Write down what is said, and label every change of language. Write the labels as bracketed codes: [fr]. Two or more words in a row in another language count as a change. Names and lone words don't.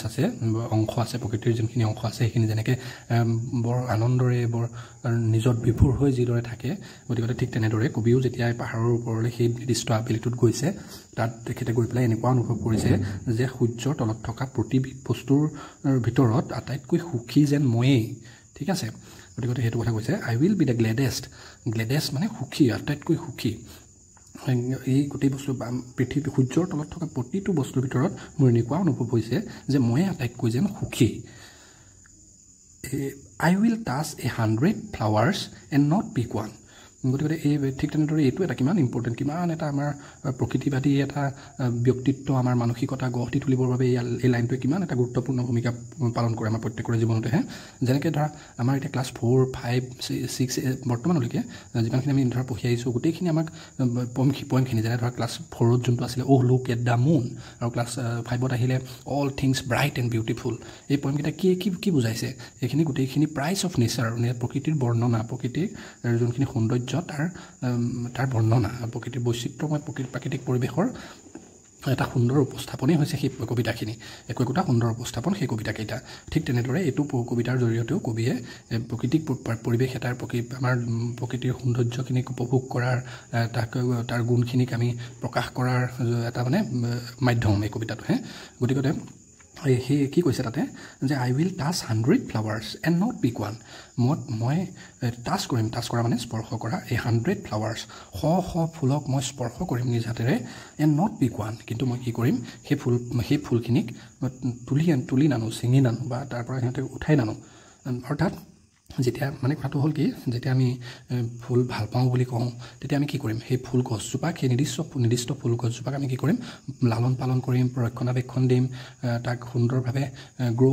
[as] আছে অংশ আছে প্ৰকৃতিৰ যিখিনি অংশ আছে সেইখিনি যেনেকৈ বৰ আনন্দৰে বৰ নিজৰ বিভুৰ হৈ যিদৰে থাকে গতিকে ঠিক তেনেদৰে কবিও যেতিয়া পাহাৰৰ ওপৰলৈ সেই নিৰ্দিষ্ট আবেলিটোত গৈছে তাত তেখেতে গৈ পেলাই এনেকুৱা অনুভৱ কৰিছে যে সূৰ্যৰ তলত থকা প্ৰতিবিধ বস্তুৰ ভিতৰত আটাইতকৈ সুখী যেন ময়েই ঠিক আছে গতিকে হেতু কথা কৈছে [en] I will be the gladdest [as] মানে সুখী আটাইতকৈ সুখী এই গোটেই বস্তু পৃথিৱী সূৰ্যৰ তলত থকা প্ৰতিটো বস্তুৰ ভিতৰত মোৰ এনেকুৱা অনুভৱ হৈছে যে মই আটাইতকৈ যেন সুখী [en] I will touch 100 flowers and not pick one [as] গতিকে এই ঠিক তেনেদৰে এইটো এটা কিমান ইম্পৰ্টেন্ট কিমান এটা আমাৰ প্ৰকৃতিবাদী এটা ব্যক্তিত্ব আমাৰ মানসিকতা গঢ়ি তুলিবৰ বাবে এই লাইনটোৱে কিমান এটা গুৰুত্বপূৰ্ণ ভূমিকা পালন কৰে আমাৰ প্ৰত্যেকৰে জীৱনতে যেনেকৈ ধৰা আমাৰ এতিয়া ক্লাছ 4 5 6 বৰ্তমানলৈকে যিমানখিনি আমি ধৰা পঢ়ি আহিছোঁ গোটেইখিনি আমাক পয়েমখিনি যেনে ধৰা ক্লাছ 4ত যোনটো আছিলে [en] Oh look at the moon [as] আৰু ক্লাছ 5ত আহিলে [en] All things bright and beautiful [as] এই পয়েমকেইটা কি বুজাইছে এইখিনি গোটেইখিনি [en] praise of nature [as] প্ৰকৃতিৰ বৰ্ণনা প্ৰকৃতিৰ যোনখিনি সৌন্দৰ্য তাৰ বৰ্ণনা প্ৰকৃতিৰ বৈচিত্ৰ্যময় প্ৰাকৃতিক পৰিবেশৰ এটা সুন্দৰ উপস্থাপনই হৈছে সেই কবিতাখিনি একটা সুন্দৰ উপস্থাপন সেই কবিতাকেইটা ঠিক তেনেদৰে এইটো কবিতাৰ জৰিয়তেও কবিয়ে প্ৰাকৃতিক পৰিবেশ এটাৰ আমাৰ প্ৰকৃতিৰ সৌন্দৰ্যখিনিক উপভোগ কৰাৰ তাৰ গুণখিনিক আমি প্ৰকাশ কৰাৰ এটা মানে মাধ্যম এই কবিতাটো গতিকে হে কি কৈছে তাতে যে [en] I will touch 100 flowers and not pick one [as] মই টাচ কৰা মানে স্পৰ্শ কৰা 100 flowers শ ফুলক মই স্পৰ্শ কৰিম নিজ হাতেৰে [en] and not pick one [as] কিন্তু মই কি কৰিম সেই ফুলখিনিক তুলি নানো ছিঙি নানো বা তাৰ পৰা সিহঁতে উঠাই নানো অৰ্থাৎ যেতিয়া মানে কথাটো হ'ল কি যেতিয়া আমি ফুল ভাল পাওঁ বুলি কওঁ তেতিয়া আমি কি কৰিম সেই ফুল গছজোপাক সেই নিৰ্দিষ্ট ফুল গছজোপাক আমি কি কৰিম লালন পালন কৰিম ৰক্ষণাবেক্ষণ দিম তাক সুন্দৰভাৱে গ্ৰ'